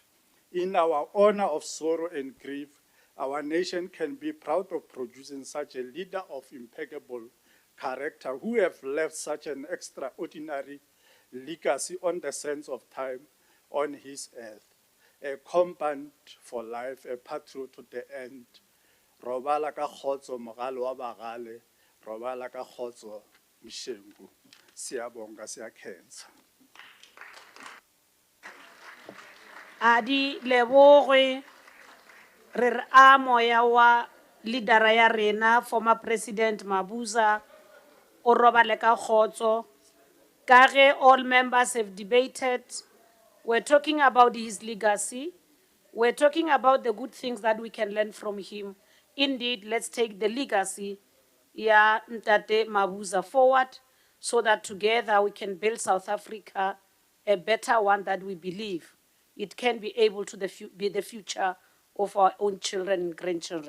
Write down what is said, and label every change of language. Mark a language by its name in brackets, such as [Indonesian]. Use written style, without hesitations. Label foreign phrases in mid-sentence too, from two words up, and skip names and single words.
[English] In our honor of sorrow and grief, our nation can be proud of producing such a leader of impeccable character who have left such an extraordinary legacy on the sands of time on his earth. A compound for life, a patriot to the end. [Northern Sotho] Robala ka khotso mogale wa bagale, robala ka khotso Mshengu. [Zulu] Siyabonga, siyakhenza. [Northern Sotho] A di leboge re re a moya wa leader ya rena, [English] former President Mabuza, [Northern Sotho] o robale ka kgotso. Ka ge [English] all members have debated, we're talking about his legacy. We're talking about the good things that we can learn from him. Indeed, let's take the legacy, [Northern Sotho] ya Ntate Mabuza, [English] forward so that together we can build South Africa a better one that we believe it can be able to be the future of our own children and grandchildren.